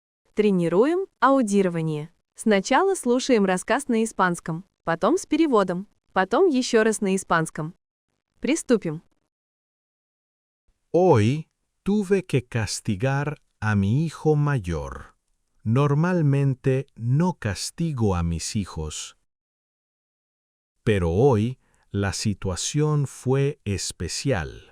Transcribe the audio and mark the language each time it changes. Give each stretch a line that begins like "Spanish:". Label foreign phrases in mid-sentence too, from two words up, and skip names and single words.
Russian: Тренируем аудирование. Сначала слушаем рассказ на испанском, потом с переводом, потом еще раз на испанском. Приступим.
Spanish: Hoy tuve que castigar a mi hijo mayor. Normalmente no castigo a mis hijos. Pero hoy la situación fue especial.